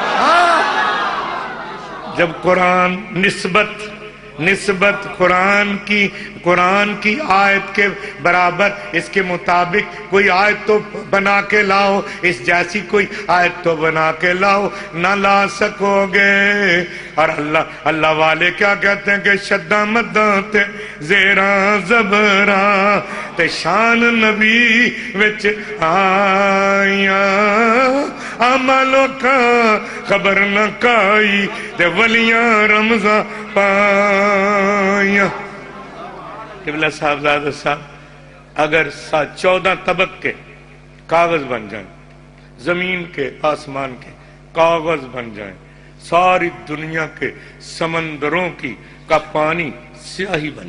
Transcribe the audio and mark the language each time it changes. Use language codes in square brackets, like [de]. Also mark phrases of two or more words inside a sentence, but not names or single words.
[ur] جب قرآن نسبت قرآن کی آیت کے برابر اس کے مطابق کوئی آیت تو بنا کے لاؤ، اس جیسی کوئی آیت تو بنا کے لاؤ، نہ لا سکو گے۔ اور اللہ والے کیا کہتے ہیں کہ [pa] شدہ مداں تے زیراں زبراں تے شان نبی وچ آئیاں عملوں کا خبر نہ کائی تے ولیاں رمضاں پائیاں۔ [ur] قبلہ صاحبزادہ صاحب اگر 14 طبق کے کاغذ بن جائیں، زمین کے آسمان کے کاغذ بن جائیں، ساری دنیا کے سمندروں کا پانی سیاہی بن